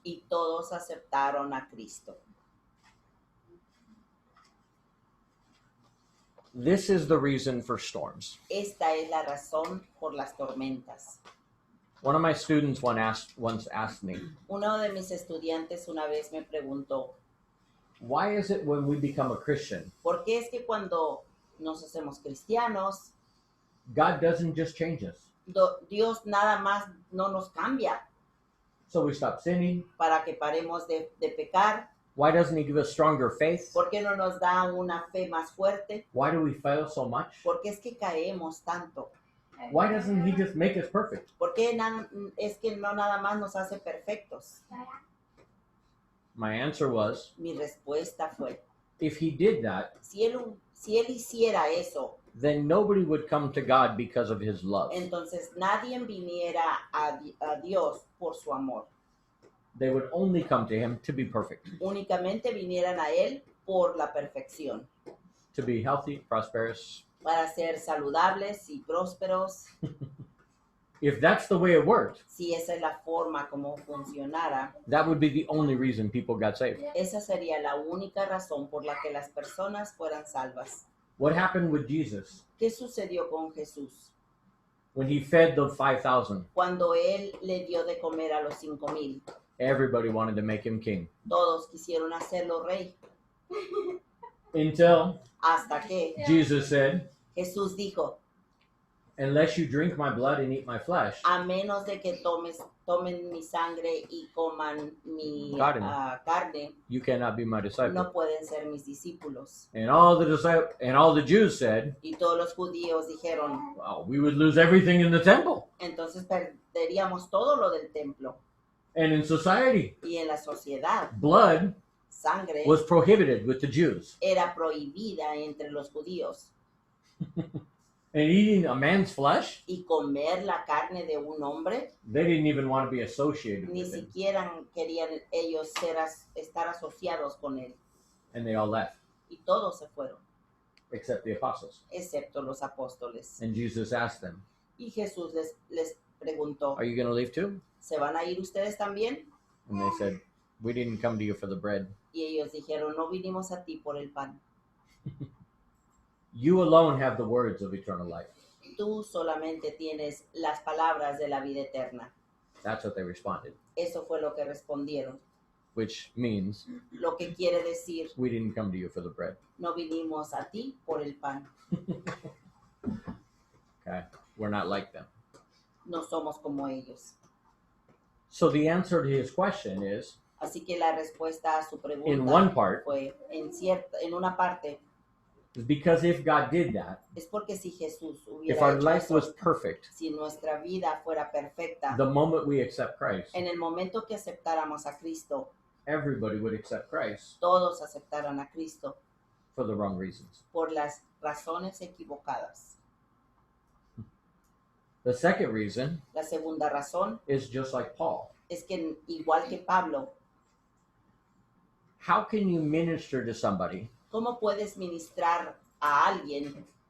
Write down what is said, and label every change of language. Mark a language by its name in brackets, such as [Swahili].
[Spanish] y todos aceptaron a Cristo. [English] This is the reason for storms. [Spanish] Esta es la razón por las tormentas. [English] One of my students once asked me, [Spanish] Uno de mis estudiantes una vez me preguntó, [English] why is it when we become a Christian, [Spanish] ¿por qué es que cuando nos hacemos cristianos, [English] God doesn't just change us? [Spanish] Dios nada más no nos cambia [English] So we stop sinning? [Spanish] para que paremos de pecar? [English] Why doesn't He give us stronger faith? [Spanish] ¿Por qué no nos da una fe más fuerte? [English] Why do we fail so much? [Spanish] ¿Por qué es que caemos tanto? [English] Why doesn't He just make us perfect? [Spanish] ¿Por qué es que no nada más nos hace perfectos? [English] My answer was, [Spanish] Mi respuesta fue, [English] if He did that, [Spanish] si él hiciera eso, [English] then nobody would come to God because of His love. [Spanish] entonces nadie viniera a Dios por su amor. [English] They would only come to Him to be perfect, [Spanish] Únicamente vinieran a Él por la perfección, [English] to be healthy, prosperous. [Spanish] para ser saludables y prósperos. [English] If that's the way it worked, [Spanish] Si esa es la forma como funcionara, [English] that would be the only reason people got saved. [Spanish] esa sería la única razón por la que las personas fueran salvas. [English] What happened with Jesus [Spanish] ¿Qué sucedió con Jesús? [English] when He fed the 5,000? [Spanish] Cuando Él le dio de comer a los 5,000, [English] Everybody wanted to make Him king. [Spanish] todos quisieron hacerlo rey. [English] Until [Spanish] hasta que [English] Jesus said, [Spanish] Jesús dijo, [English] unless you drink my blood and eat my flesh, [Spanish] a menos de que tomen mi sangre y coman mi Carne. carne, [English] you cannot be my disciple. [Spanish] no pueden ser mis discípulos. [English] And all the Jews said, [Spanish] Y todos los judíos dijeron, [English] well, we would lose everything in the temple [Spanish] entonces perderíamos todo lo del templo. [English] and in society. [Spanish] Y en la sociedad, [English] Blood [Spanish] sangre [English] was prohibited with the Jews. [Spanish] era prohibida entre los judíos. [English] And eating a man's flesh, [Spanish] Y comer la carne de un hombre, [English] they didn't even want to be associated [Spanish] ni [English] with him. [Spanish] siquiera querían ellos estar asociados con él. [English] And they all left, [Spanish] Y todos se fueron, [English] except the apostles. [Spanish] excepto los apóstoles. [English] And Jesus asked them, [Spanish] Y Jesús les preguntó, [English] are you going to leave too? [Spanish] ¿se van a ir ustedes también? [English] And they said, we didn't come to you for the bread. [Spanish] Y ellos dijeron, no vinimos a ti por el pan. [English] You alone have the words of eternal life. [Spanish] Tú solamente tienes las palabras de la vida eterna. [English] That's what they responded, [Spanish] Eso fue lo que respondieron. [English] which means [Spanish] Lo que quiere decir, [English] we didn't come to you for the bread. [Spanish] no vinimos a ti por el pan. [English] Okay? We're not like them. [Spanish] No somos como ellos. [English] So the answer to his question is, [Spanish] Así que la respuesta a su pregunta [English] in one part, [Spanish] fue, en una parte, [English] is because if God did that, [Spanish] es porque si Jesús [English] if [Spanish] hubiera [English] our [Spanish] hecho [English] life [Spanish] eso, [English] was perfect, [Spanish] si nuestra vida fuera perfecta, [English] the moment we accept Christ, [Spanish] en el momento que aceptáramos a Cristo, [English] everybody would accept Christ [Spanish] todos aceptaran a Cristo [English] for the wrong reasons. [Spanish] por las razones equivocadas. [English] The second reason [Spanish] La segunda razón [English] is just like Paul. [Spanish] es que igual que Pablo, [English] How can you minister to somebody [Spanish] ¿cómo puedes ministrar a alguien